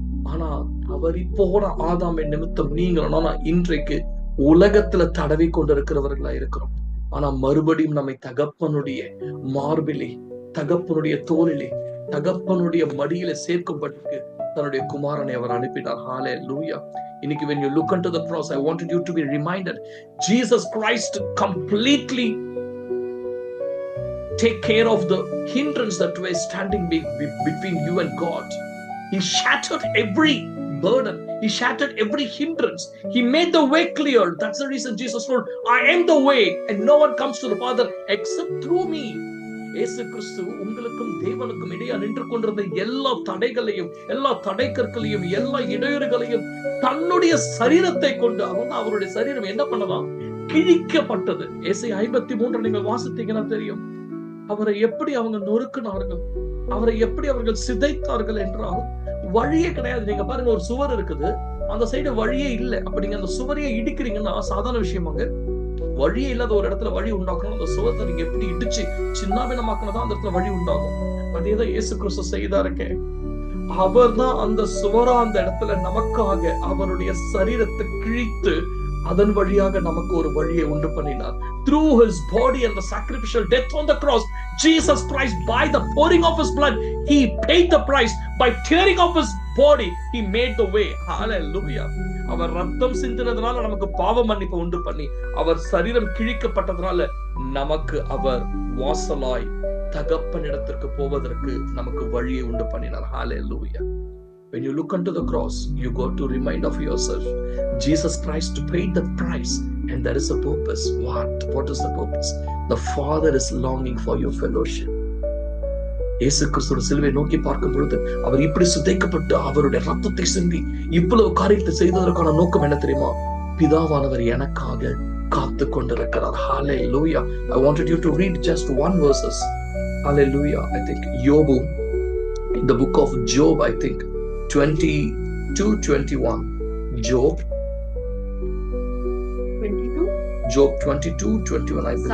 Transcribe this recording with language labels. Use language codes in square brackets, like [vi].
[ta] ஆனா தவறி போன ஆதாமின் நிமித்தம் நீங்களும் நானும் இன்றைக்கு உலகத்துல தடவி கொண்டிருக்கிறவர்களா இருக்கிறோம். ஆனா மறுபடியும் நம்மை தகப்பனுடைய மார்பிலே, தகப்பனுடைய தோளிலே, தகப்பனுடைய மடியில சேர்க்கும்படிக்கு தன்னுடைய குமாரனை அவர் அனுப்பினார். ஹல்லேலூயா. இன்னைக்கு [en] when you look into the cross, I wanted you to be reminded, Jesus Christ completely take care of the hindrance that were standing between you and God. He shattered every burden. He shattered every hindrance. He made the way clear. That's the reason Jesus told, I am the way and no one comes to the Father except through me. [ta] இயேசு கிறிஸ்து உங்களுக்கும் தேவனுக்கும் இடையே நின்று கொண்டிருந்த எல்லா தடைகளையும், எல்லா தடைக்கற்களையும், எல்லா இடையூறுகளையும் தன்னுடைய சரீரத்தை கொண்டு அவருடைய சரீரம் என்ன பண்ணலாம்? கிழிக்கப்பட்டது. ஏசாயா 53 நீங்கள் வாசித்தீங்கன்னா தெரியும். அவரை எப்படி அவங்க நொறுக்கினார்கள், அவரை எப்படி அவர்கள் சிதைத்தார்கள் என்றால் வழியே கிடையாது. நீங்க பாருங்க, ஒரு சுவர் இருக்குது, அந்த சைடு வழியே இல்லை. அப்ப நீங்க அந்த சுவரையே இடிக்கிறீங்கன்னா சாதாரண விஷயமாங்க. வழியே இல்லாத ஒரு இடத்துல வழி உண்டாக்கணும். அந்த சுவத்தை நீங்க எப்படி இடிச்சு சின்னாபின்னமாக்கினதான் அந்த இடத்துல வழி உண்டாகும். அதேதான் இயேசு கிறிஸ்து செய்தாருங்க. அவர் தான் அந்த சுவரா அந்த இடத்துல நமக்காக அவருடைய சரீரத்தை கிழித்து அதன் வழியாக நமக்கு ஒரு வழியை உண்டு பண்ணினார். [en] Through his body and the sacrificial death on the cross, Jesus Christ, by the pouring of his blood, he paid the price. By tearing off his body, he made the way. Hallelujah. [ta] அவர் ரத்தம் சிந்தினதுனால நமக்கு பாவ மன்னிப்பு உண்டு பண்ணி, அவர் சரீரம் கிழிக்கப்பட்டதுனால நமக்கு அவர் வாசலாய் தகப்பனிடத்திற்கு போவதற்கு நமக்கு வழியை உண்டு பண்ணினார். Hallelujah. [en] When you look unto the cross, you got to remind of yourself, Jesus Christ paid the price and there is a purpose. What is the purpose? The Father is longing for your fellowship. [ta] இயேசு கிறிஸ்துவின் சிலுவை நோக்கி பார்க்கும் பொழுது அவர் இப்படி சுதைக்கப்பட்டு அவருடைய ரத்தத்தை சிந்தி இவ்வளவு காரியத்தை செய்ததற்கான நோக்கம் என்ன தெரியுமா? பிதாவானவர் எனக்காக காத்து கொண்டிருக்கிறார். Hallelujah. [en] I wanted you to read just one verses. Hallelujah. I think Job, in the book of Job, I think 22:21. Job 22. Job 22:21. I believe.